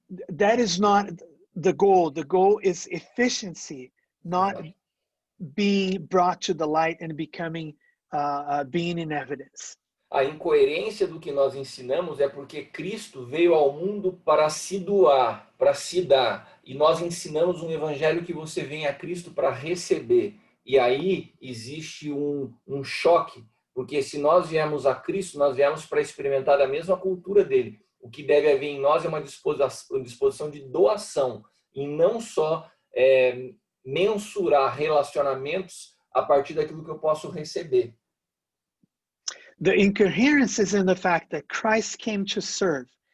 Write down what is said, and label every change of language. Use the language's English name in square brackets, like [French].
[English] That is not the goal. The goal is efficiency, not being brought to the light and becoming being in evidence. [Portuguese] A incoerência do que nós ensinamos é porque Cristo veio ao mundo para se doar, para se dar. E nós ensinamos um evangelho que você vem a Cristo para receber. E aí existe um choque, porque se nós viemos a Cristo, nós viemos para experimentar a mesma cultura dele. O que deve haver em nós é uma disposição de doação, e não só mensurar relacionamentos a partir daquilo que eu posso receber. [English] The incoherence is in the fact that Christ came to serve.